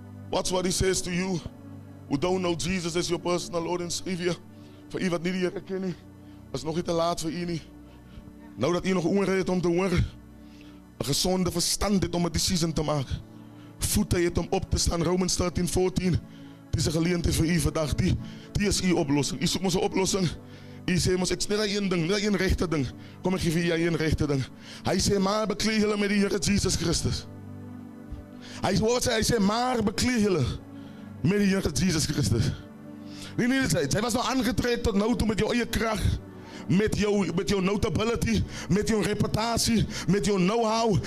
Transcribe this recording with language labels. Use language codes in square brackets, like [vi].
[en] Watch what he says to you who don't know Jesus as your personal Lord and Savior. [af] Vir u wat nie die Here ken nie, is nog nie te laat vir u nie. Nou dat u nog ore het om te hoor, 'n gesonde verstand het om 'n decision te maak, voete het om op te staan. [en] Romans 13:14. [af] Dis 'n geleentheid vir u vandag. Die is u oplossing. U soek mos 'n oplossing. U sê mos, ek sê net een ding, net een regte ding. Kom ek gee vir jy een regte ding. Hy sê, maar bekleed julle met die Here Jesus Christus. Hy sê, maar bekleed julle met die Here Jesus Christus. Nee, hy was nou aangetred tot nou toe met jou eie krag, met jou notability, met jou reputatie, met jou know-how.